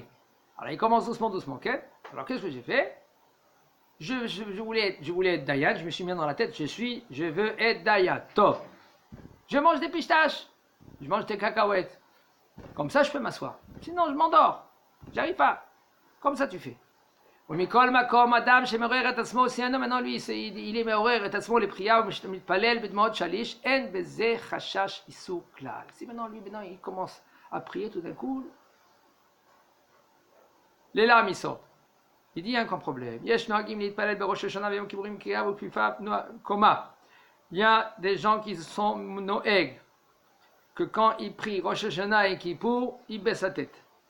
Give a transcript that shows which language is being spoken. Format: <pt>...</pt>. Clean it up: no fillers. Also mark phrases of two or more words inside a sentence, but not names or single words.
<fr>Alors il commence doucement, ok? Alors qu'est-ce que j'ai fait? Je voulais être Dayan, je me suis mis dans la tête, je veux être Dayan. Top. Je mange des pistaches, je mange des cacahuètes. Comme ça, je peux m'asseoir. Sinon, je m'endors. J'arrive pas. Comme ça, tu fais.</fr> <he>ומכל מקום אדם שמעורר את עצמו,</he> <fr>si un homme maintenant lui, il est</fr> <he>מעורר את עצמו לפרייה ומתפלל בדמעות שליש, אין בזה חשש איסור כלל.</he> <fr>Si maintenant lui, il commence à prier tout d'un coup, les larmes, ils sortent. Il dit, il y a un problème. Il y a des gens qui sont noeg, que quand ils prient Rosh Hashanah et Kippour, ils baissent la tête.</fr>